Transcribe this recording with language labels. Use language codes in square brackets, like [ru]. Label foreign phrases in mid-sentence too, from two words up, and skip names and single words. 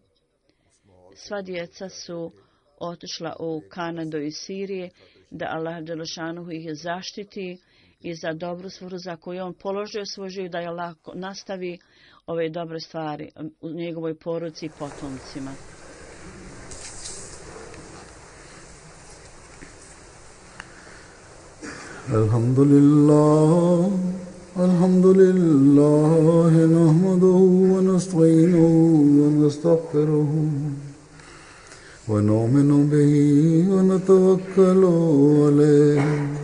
[bs] Sva djeca su otišla u Kanadu i Sirije, da [ar] الله جل شأنه [bs] ih zaštiti i za dobru svrhu za koju on položio svoj život, da je Allah nastavi ove dobre stvari u njegovoj porodici i potomcima. [ar] الحمد لله، الحمد لله، نحمده ونستعينه ونستغفره ونؤمن به ونتوكل عليه.